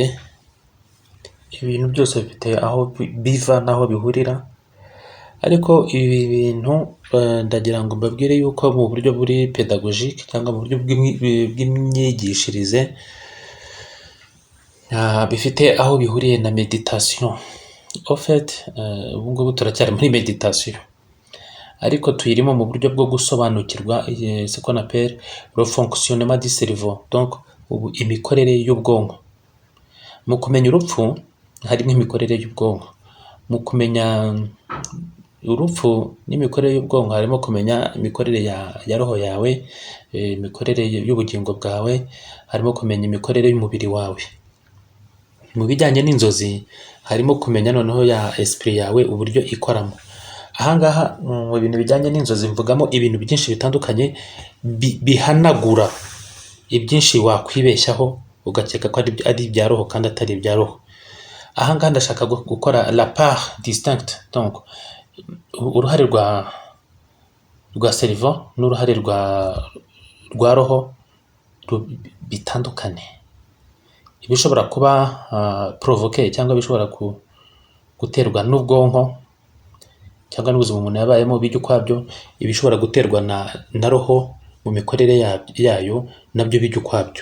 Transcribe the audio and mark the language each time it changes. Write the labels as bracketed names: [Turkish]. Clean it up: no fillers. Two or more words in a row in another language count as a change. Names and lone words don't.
[Kinyarwanda] Ibintu byose bifite aho biva n'aho bihurira, ariko ibi bintu ndagira ngo mbabwire yuko mu buryo buri pedagogique cyangwa mu buryo bw'imyigishirize bifite aho bihuriye na meditation. [French] En fait [Kinyarwanda] ubu ngubu turacyari muri meditation, ariko tuyirimo mu buryo bwo gusobanukirwa [French] ce qu'on appelle le fonctionnement du cerveau, [Kinyarwanda] donc imikorere y'ubwonko. Mu kumenya urupfu harimo imikorere y'ubwonko, mu kumenya urupfu n'imikorere y'ubwonko harimo kumenya imikorere ya roho yawe, imikorere y'ubugingo bwawe, harimo kumenya imikorere y'umubiri wawe. Mu bijyanye n'inzozi harimo kumenya noneho ya esprit yawe uburyo ikoramo. Ahangaha mu bintu bijyanye n'inzozi mvugamo ibintu byinshi bitandukanye bihanagura ibyinshi wakwibeshyaho ugakeka ko ari ibya roho kandi atari ibya roho. Ahangaha ndashaka gukora [French] la part distincte, [Kinyarwanda] donc uruhare rwa cerveau n'uruhare rwa roho bitandukane. Ibishobora kuba provoqué cyangwa bishobora guterwa n'ubwonko cyangwa n'ubuzima umuntu yabayemo bijya ukwabyo, ibishobora guterwa na roho mu mikorere yayo nabyo bijya ukwabyo.